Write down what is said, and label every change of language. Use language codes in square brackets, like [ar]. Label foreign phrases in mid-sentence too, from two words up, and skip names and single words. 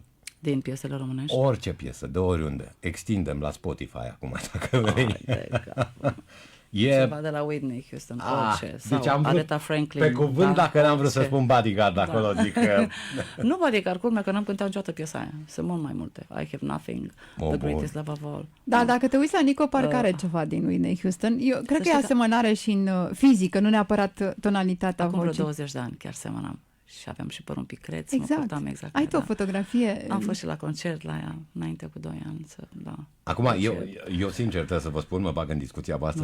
[ro] Din piesele românești. Orice piesă, de oriunde. Extindem la Spotify acum, dacă vrei. Hai de cap. E... Ceva de la Whitney Houston, orice. Sau deci am vrut, Aretha Franklin. pe cuvânt, dacă n-am vrut să orice. spun Bodyguard acolo, zic că... Nu Bodyguard, culmea că n-am cântat niciodată piesa aia. Sunt mult mai multe. I Have Nothing, Oh, The bun. Greatest Love of All. Da, dacă te uiți la Nico, parcă are ceva din Whitney Houston. Eu cred că e știi că- asemănare și în fizică, nu neapărat tonalitatea Acum vreo vocii. 20 de ani chiar semănam. Și aveam și părul un pic creț, mă Exact. purtam exact. Ai ca tu o ea. fotografie? Am fost și la concert la ea, înainte cu 2 ani. Da. Acum, eu sincer trebuie să vă spun, mă bag în discuția voastră